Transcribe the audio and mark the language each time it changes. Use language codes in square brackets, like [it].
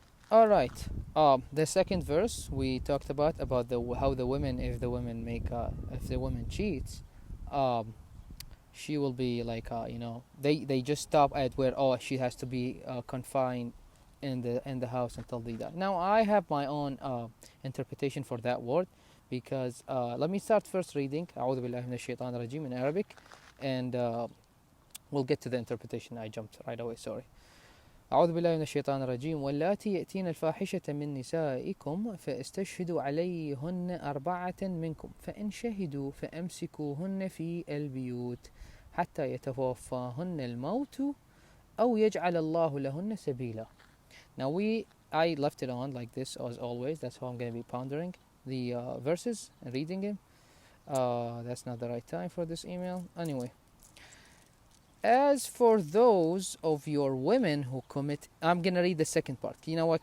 [en] All right. The second verse we talked about the how the women, if the women make if the woman cheats, um, she will be like they just stop at where she has to be confined in the house until they die. Now I have my own interpretation for that word, because let me start first reading [ar] أعوذ بالله من الشيطان الرجيم [en] in Arabic, and we'll get to the interpretation. I jumped right away, sorry. [ar] أعوذ بالله من الشيطان الرجيم واللاتي يأتين الفاحشة من نسائكم فاستشهدوا عليهن أربعة منكم فإن شهدوا فأمسكوهن في البيوت حتى يتوفاهن الموت أو يجعل الله لهن سبيلا. [en] Now I left it on like this as always. That's how I'm going to be pondering the verses and reading them. That's not the right time for this email. Anyway. As for those of your women who commit, I'm gonna read the second part. You know what?